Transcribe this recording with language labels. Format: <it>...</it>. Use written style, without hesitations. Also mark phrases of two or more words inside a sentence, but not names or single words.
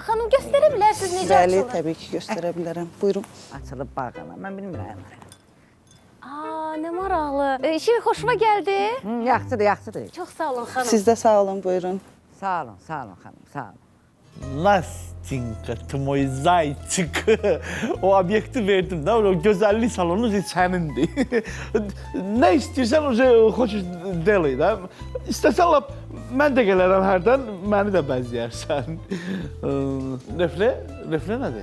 <az>Xanım göstərə bilərsiniz necə Bəli, açılır? təbii ki, göstərə bilərəm. Buyurun. açılıb bağlanan. Mən bilmirəm. Nə maraqlı. Şirin xoşuma gəldi. Yaxşıdır, yaxşıdır. Çox sağ olun xanım. Siz də sağ olun, buyurun. Sağ olun xanım, sağ olun. Nastinka,</az> <ru>ты мой зайчик.</ru> <az>O obyekti verdim də, o gözəllik salonu sənindir. Nə istəyirsən, o xoş deli də. İstəsən lap mən də gələrəm hərdən, məni də bəzəyərsən. Refle nədir?</az>